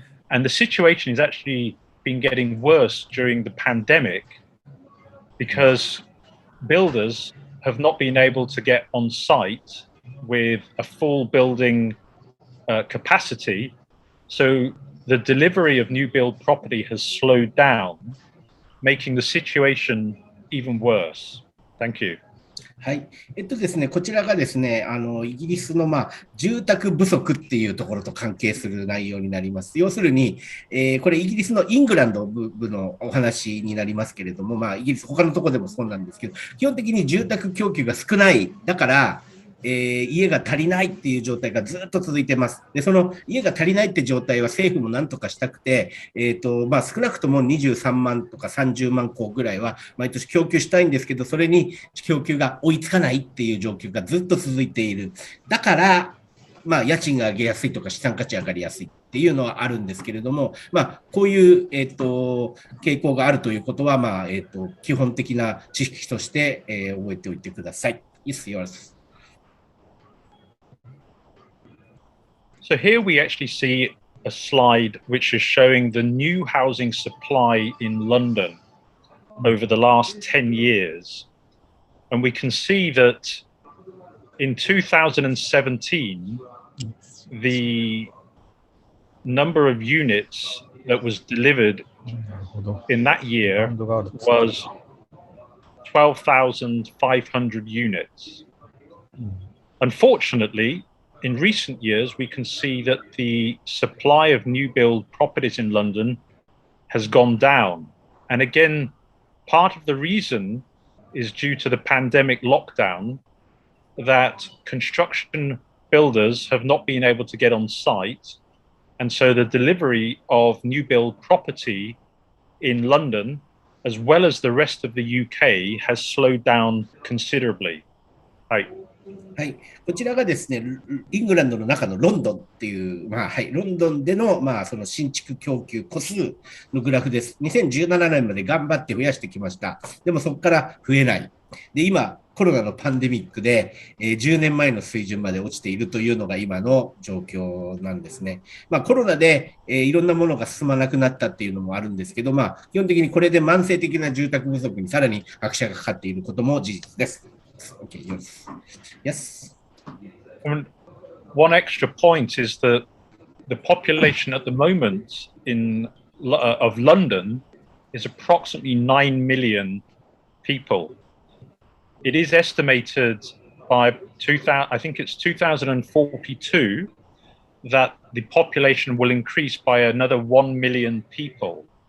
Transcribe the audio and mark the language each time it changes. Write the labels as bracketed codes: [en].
[en] And the situation has actually been getting worse during the pandemic because builders have not been able to get on site with a full building capacity. So the delivery of new build property has slowed down, making the situation even worse. Thank you. [ja] はい。ですね、こちらがですね、イギリスの、住宅不足っていうところと関係する内容になります。要するに、これイギリスのイングランド部のお話になりますけれども、イギリス他のところでもそうなんですけど、基本的に住宅供給が少ない。だから、家が足りないっていう状態がずっと続いてます。で、その家が足りないって状態は政府も何とかしたくて、少なくとも23万とか30万戸ぐらいは毎年供給したいんですけど、それに供給が追いつかないっていう状況がずっと続いている。だから、家賃が上げやすいとか資産価値上がりやすいっていうのはあるんですけれども、こういう、傾向があるということは、基本的な知識として、覚えておいてください。 [en] Yes, yours. So here we actually see a slide which is showing the new housing supply in London over the last 10 years. And we can see that in 2017, the number of units that was delivered in that year was 12,500 units. Unfortunately, in recent years, we can see that the supply of new build properties in London has gone down. And again, part of the reason is due to the pandemic lockdown, that construction builders have not been able to get on site. And so the delivery of new build property in London, as well as the rest of the UK, has slowed down considerably. Right. [ja] はい、こちらがですね、イングランドの中のロンドンっていう、ロンドンでの、その新築供給戸数のグラフです。 2017年まで頑張って増やしてきました。でもそこから増えない。で、今、コロナのパンデミックで、10年前の水準まで落ちているというのが今の状況なんですね。コロナで、いろんなものが進まなくなったっていうのもあるんですけど、基本的にこれで慢性的な住宅不足にさらに拍車がかかっていることも事実です。 [en] Okay, yes. One extra point is that the population at the moment of London is approximately 9 million people. It is estimated by 2042 that the population will increase by another 1 million people.